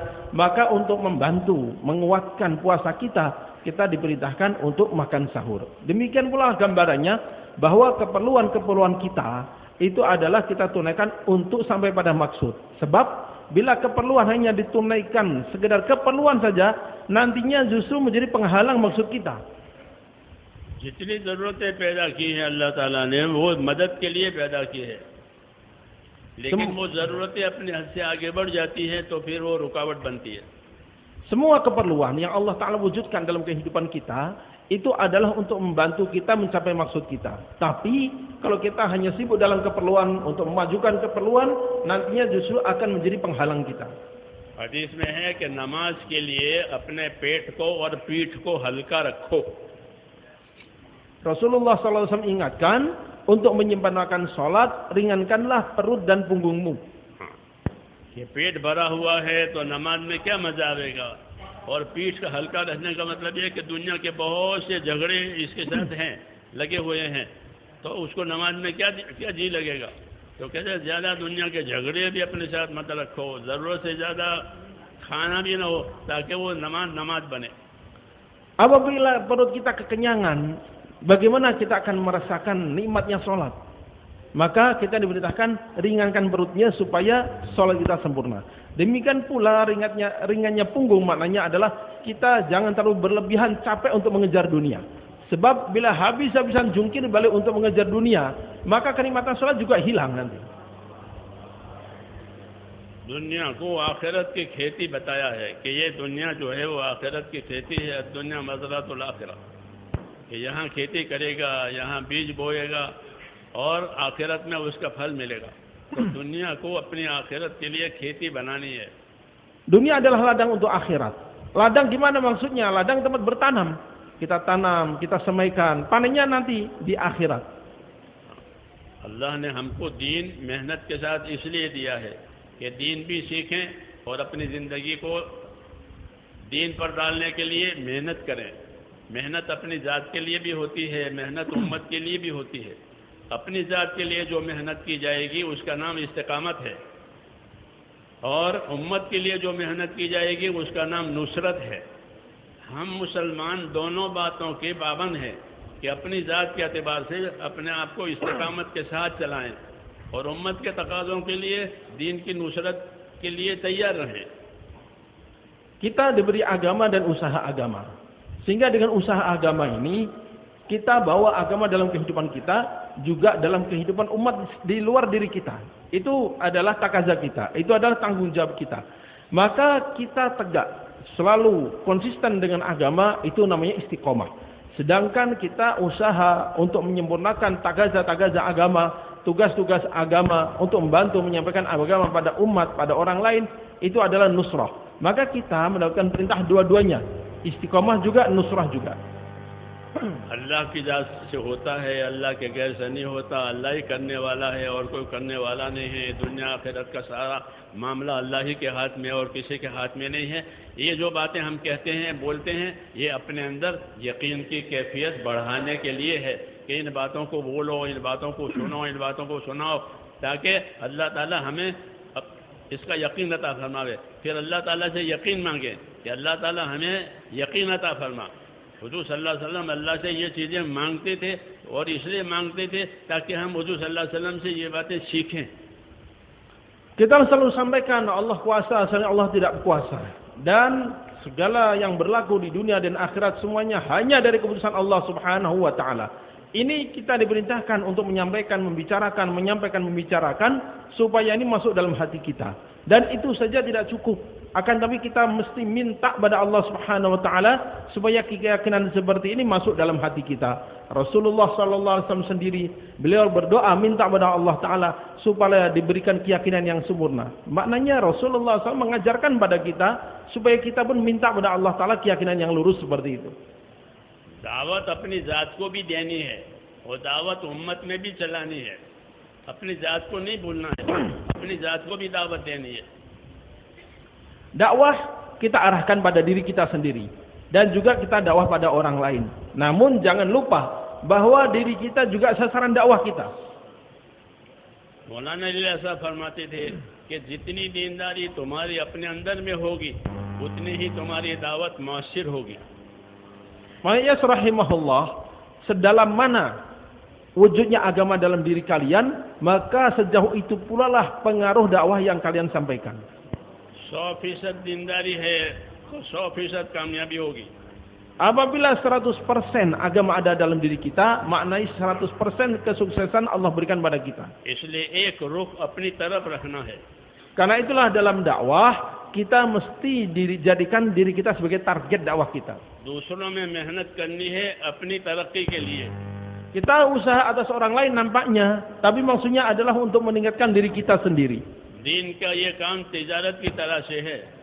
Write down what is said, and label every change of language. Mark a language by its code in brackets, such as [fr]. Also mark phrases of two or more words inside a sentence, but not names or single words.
[id] Maka untuk membantu menguatkan puasa kita diperintahkan untuk makan sahur. Demikian pula gambarannya bahwa keperluan-keperluan kita itu adalah kita tunaikan untuk sampai pada maksud. Sebab bila keperluan hanya ditunaikan sekedar keperluan saja, nantinya justru menjadi penghalang maksud kita. [hi] जितनी ज़रूरतें पैदा की हैं अल्लाह ताला ने वो मदद के लिए पैदा की है, लेकिन वो ज़रूरतें अपने हद से आगे बढ़ जाती हैं तो फिर वो रुकावट बनती है. [id] Semua keperluan yang Allah Ta'ala wujudkan dalam kehidupan kita itu adalah untuk membantu kita mencapai maksud kita. Tapi kalau kita hanya sibuk dalam keperluan untuk memajukan keperluan, nantinya justru akan menjadi penghalang kita. [hi] हदीस में है कि नमाज के लिए अपने पेट को और पीठ को हल्का रखो. [id] Rasulullah SAW ingatkan untuk menyempurnakan sholat, ringankanlah perut dan punggungmu. [hi] ये पेट भरा हुआ है तो नमाज में क्या मजा आएगा, और पीठ का हल्का रहने का मतलब ये कि दुनिया के बहुत से झगड़े इसके साथ हैं, लगे हुए हैं, तो उसको नमाज में क्या जी लगेगा. तो कहते हैं ज़्यादा दुनिया के झगड़े भी अपने साथ मत रखो, ज़रूरत से ज़्यादा खाना भी ना हो, ताकि वो नमाज बने. [id] Apabila perut kita kekenyangan, bagaimana kita akan merasakan nikmatnya sholat? Maka kita diberitakan ringankan perutnya supaya sholat kita sempurna. Demikian pula ringannya punggung, maknanya adalah kita jangan terlalu berlebihan capek untuk mengejar dunia. Sebab bila habis-habisan jungkir balik untuk mengejar dunia, maka kenikmatan sholat juga hilang nanti. [hi] दुनिया को आखिरत की खेती बताया है कि ये दुनिया जो है वो आखिरत की खेती है. [ar] دنيا مزرعة الآخرة, [hi] कि यहाँ खेती करेगा, यहाँ बीज बोएगा और आखिरत में उसका फल मिलेगा. तो दुनिया को अपनी आखिरत के लिए खेती बनानी है. [id] Dunia adalah ladang untuk akhirat. Ladang gimana maksudnya? Ladang tempat bertanam. Kita tanam, kita semaikan, panennya nanti di akhirat. [hi] अल्लाह ने हमको दीन मेहनत के साथ इसलिए दिया है कि दीन भी सीखें और अपनी ज़िंदगी को दीन पर डालने के लिए मेहनत करें. मेहनत अपनी ज़ात के लिए भी होती है, मेहनत उम्मत के लिए भी होती है. अपनी ज़ात के लिए जो मेहनत की जाएगी उसका नाम इस्तिकामत है, और उम्मत के लिए जो मेहनत की जाएगी उसका नाम नुसरत है. हम मुसलमान दोनों बातों के पाबंद हैं कि अपनी ज़ात के एतबार से अपने आप को इस्तिकामत के साथ चलाएं और उम्मत के तकाज़ों के लिए दीन की नुसरत के लिए तैयार रहें. [id] Kita diberi agama dan usaha agama. Sehingga dengan usaha agama ini kita bawa agama dalam kehidupan kita, juga dalam kehidupan umat di luar diri kita. Itu adalah takaza kita, itu adalah tanggung jawab kita. Maka kita tegak, selalu konsisten dengan agama, itu namanya istiqomah. Sedangkan kita usaha untuk menyempurnakan takaza-takaza agama, tugas-tugas agama untuk membantu menyampaikan agama pada umat, pada orang lain, itu adalah nusrah. Maka kita mendapatkan perintah dua-duanya, istiqomah juga, nusrah juga. [hi] अल्लाह की जात से होता है, अल्लाह के गैर से नहीं होता. अल्लाह ही करने वाला है और कोई करने वाला नहीं है. दुनिया आखिरत का सारा मामला अल्लाह ही के हाथ में और किसी के हाथ में नहीं है. ये जो बातें हम कहते हैं, बोलते हैं, ये अपने अंदर यकीन की कैफियत बढ़ाने के लिए है कि इन बातों को बोलो, इन बातों को सुनो, इन बातों को सुनाओ, ताकि अल्लाह ताला हमें इसका यकीन अता फरमावे. फिर अल्लाह ताला से यकीन मांगे कि अल्लाह ताला हमें यकीन अता फरमा. हुजूर [ar] صلى الله عليه وسلم [hi] अल्लाह से ये चीज़ें मांगते थे, और इसलिए मांगते थे ताकि हम हुजूर [ar] صلى الله عليه وسلم [hi] से ये बातें सीखें. [id] Kita selalu sampaikan Allah kuasa, Allah tidak kuasa, dan segala yang berlaku di dunia dan akhirat semuanya hanya dari keputusan Allah [ar] سبحانه وتعالى. [id] Ini kita diperintahkan untuk menyampaikan, membicarakan supaya ini masuk dalam hati kita. Dan itu saja tidak cukup. Akan tapi kita mesti minta pada Allah [ar] سبحانه وتعالى [id] supaya keyakinan seperti ini masuk dalam hati kita. Rasulullah [ar] صلى الله عليه وسلم [id] sendiri, beliau berdoa minta pada Allah taala supaya diberikan keyakinan yang sempurna. Maknanya Rasulullah SAW mengajarkan pada kita supaya kita pun minta pada Allah taala keyakinan yang lurus seperti itu. [hi] दावत अपनी जात को भी देनी है और दावत उम्मत में भी चलानी है। अपनी जात को नहीं भूलना है, अपनी जात को भी दावत देनी है। [id] Dakwah kita arahkan pada diri kita sendiri dan juga kita dakwah pada orang lain. Namun jangan lupa bahwa diri kita juga sasaran dakwah kita. [hi] मौलाना अली साहब फरमाते थे कि जितनी दीनदारी तुम्हारी अपने अंदर में होगी उतनी ही तुम्हारी दावत मौसर होगी। [id] Makanya rahimahullah, sedalam mana wujudnya agama dalam diri kalian, maka sejauh itu pula lah pengaruh dakwah yang kalian sampaikan. [hi] 100% दीनदारी है तो 100% कामयाबी होगी। [id] Apabila 100% agama ada dalam diri kita, maknai 100% kesuksesan Allah berikan pada kita. [hi] इसलिए एक रुख अपनी तरफ रखना है। [id] Karena itulah dalam dakwah kita mesti jadikan diri kita sebagai target dakwah kita. [hi] दूसरों में मेहनत करनी है अपनी तरक्की के लिए। [id] Kita usaha atas orang lain nampaknya, tapi maksudnya adalah untuk meningkatkan diri kita sendiri. [hi] दीन का ये काम तिजारत की तरह से है।